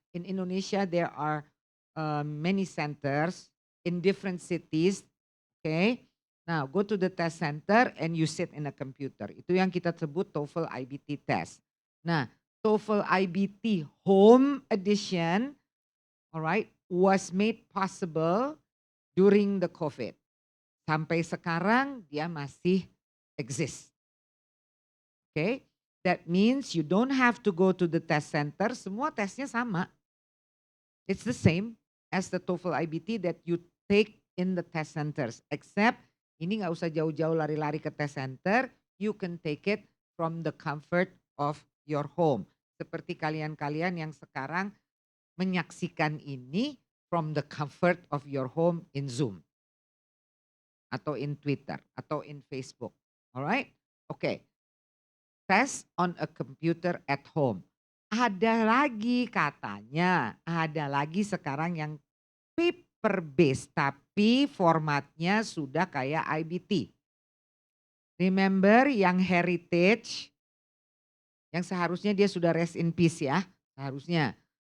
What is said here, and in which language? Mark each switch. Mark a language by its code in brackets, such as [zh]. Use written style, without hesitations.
[en] In Indonesia there are many centers in different cities, okay. Now go to the test center and you sit in a computer. [id] Itu yang kita sebut TOEFL IBT test. [en] Nah, TOEFL IBT home edition, alright, was made possible during the COVID. [id] Sampai sekarang dia masih exist. [en] Okay? That means you don't have to go to the test center. [id] Semua tesnya sama. [en] It's the same as the TOEFL IBT that you take in the test centers. Except [id] ini nggak usah jauh-jauh lari-lari ke test center. [en] You can take it from the comfort of your home. [id] Seperti kalian-kalian yang sekarang menyaksikan ini [en] from the comfort of your home in Zoom. Atau in Twitter, atau in Facebook. Alright? Okay. Test on a computer at home. [id] Ada lagi katanya, ada lagi sekarang yang paper based tapi formatnya sudah kayak IBT. Remember yang heritage, yang seharusnya dia sudah [en] rest in peace [id] ya, seharusnya.